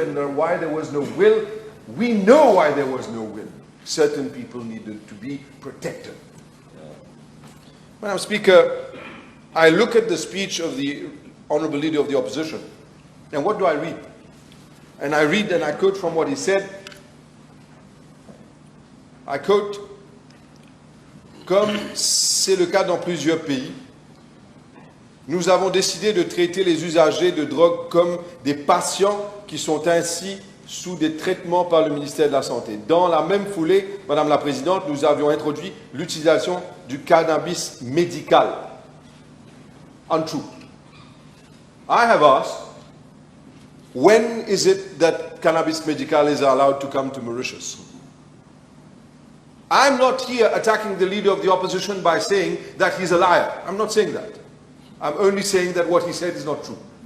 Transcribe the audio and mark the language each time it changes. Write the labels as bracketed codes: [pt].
[en] And why there was no will, we know why there was no will. Certain people needed to be protected. Madam Speaker, I look at the speech of the Honourable Leader of the Opposition, and what do I read? And I read and I quote from what he said. [fr] I quote, comme c'est le cas dans plusieurs pays, nous avons décidé de traiter les usagers de drogue comme des patients qui sont ainsi sous des traitements par le ministère de la Santé. Dans la même foulée, Madame la Présidente, nous avions introduit l'utilisation du cannabis médical. [en] Untrue. I have asked, when is it that cannabis medical is allowed to come to Mauritius? I'm not here attacking the Leader of the Opposition by saying that he's a liar. I'm not saying that. I'm only saying that what he said is not true.